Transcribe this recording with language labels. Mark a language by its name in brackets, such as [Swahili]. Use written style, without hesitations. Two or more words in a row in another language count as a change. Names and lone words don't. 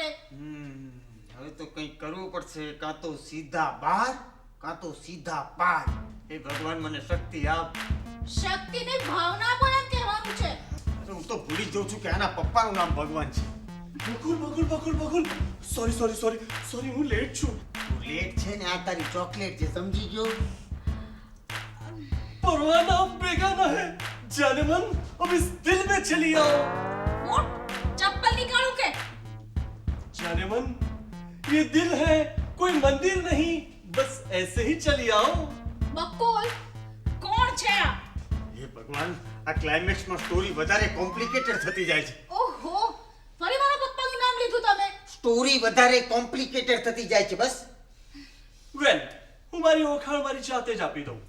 [Gujarati] હવે તો કંઈક કરવું પડશે, કાં તો સીધા બહાર કાં તો સીધા પાર. હે ભગવાન મને શક્તિ આપ. શક્તિની ભાવના પણ એમ કહેવાનું છે. અરે હું તો ભૂલી જાઉં છું કે આના પપ્પાનું નામ ભગવાન છે. બકુલ સોરી હું લેટ છું. લેટ છે ને, આ તારી ચોકલેટ છે, સમજી ગયો? [Hindi] परवाना बेगाना है जाने मन अब इस दिल में चली आओ. [Gujarati] વોટ? ચપ્પલ નીકાળું કે? [Hindi] जाने मन ये दिल है कोई मंदिर नहीं, बस ऐसे ही चली आओ. [Gujarati] બકુલ કોણ છે આ? હે ભગવાન, આ ક્લાઇમેક્સમાં સ્ટોરી વધારે કોમ્પ્લિકેટેડ થતી જાય છે. ઓહો ફરી મારા પપ્પાનું નામ લીધું તમે. સ્ટોરી વધારે કોમ્પ્લિકેટેડ થતી જાય છે. બસ વેલ હું મારી ઓળખાણ મારી જાતે જ આપી દઉં.